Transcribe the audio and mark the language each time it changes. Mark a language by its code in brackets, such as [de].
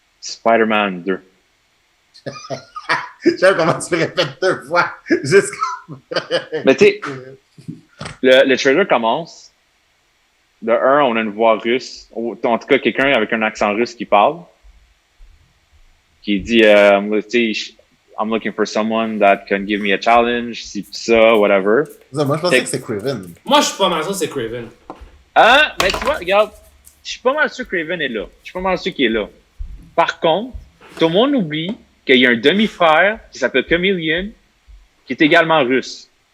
[fr] Spider-Man 2. J'aime comment tu le répètes 2 fois. Juste Mais tu sais, le trailer commence. De un, on a une voix russe. En tout cas, quelqu'un avec un accent russe qui parle. Qui dit, [en] I'm looking for someone that can give me a challenge, [fr] si ça, [en] whatever. [fr] Moi, je pensais que c'est Craven. Moi, je suis pas mal sûr que c'est Craven. Ah, mais tu vois, regarde, je suis pas mal sûr que Craven est là. Je suis pas mal sûr qu'il est là. Par contre, tout le monde oublie qu'il y a un demi-frère qui s'appelle Chameleon, qui est également russe.